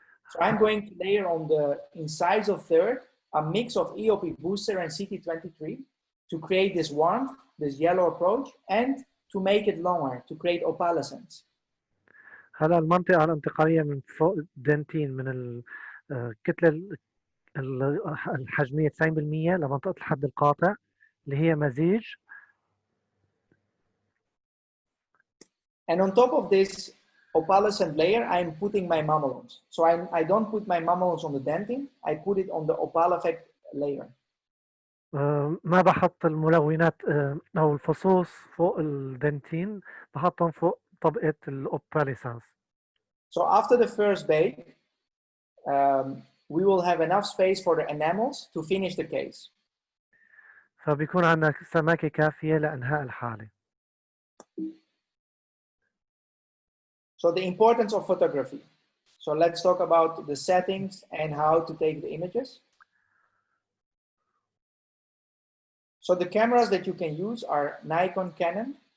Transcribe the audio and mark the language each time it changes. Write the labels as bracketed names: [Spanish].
[English] So I'm going to layer on the incisal third a mix of EOP booster and CT23 to create this warmth, this yellow approach, and to make it longer, to create opalescence. [Arabic] هلا المنطقة الانتقالية من فوق الدنتين من الكتلة الحجمية 90% لمنطقة الحد القاطع اللي هي مزيج. [English] And on top of this opalescent layer, I'm putting my mamelons. So I don't put my mamelons on the dentin, I put it on the opal effect layer. [Arabic] ما بحط الملونات أو الفصوص فوق الدنتين، بحطهم فوق طبقة الأوباليسانس. [English] So after the first bake, we will have enough space for the enamels to finish the case. [Arabic] فبيكون عندنا سماكة كافية لإنهاء الحالة. [English] So the importance of photography. So let's talk about the settings and how to take the images. So the cameras that you can use are Nikon, Canon.